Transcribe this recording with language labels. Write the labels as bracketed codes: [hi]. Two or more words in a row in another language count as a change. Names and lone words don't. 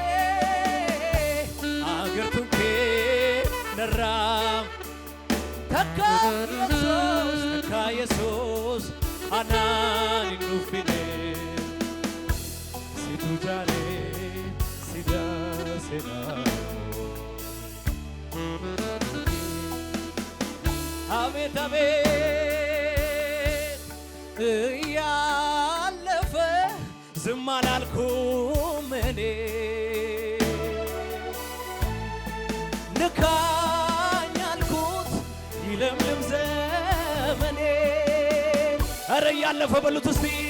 [om] kee narraa takka Yesuus anaan hin nuffine situ jaaree sidaa seenaa [am] አቤት አቤት ያለፈ ዝም አላልኩም እኔ ንካኝ አልኩት ይለምልም ዘመኔ ኧረ ያለፈ በሉት እስቲ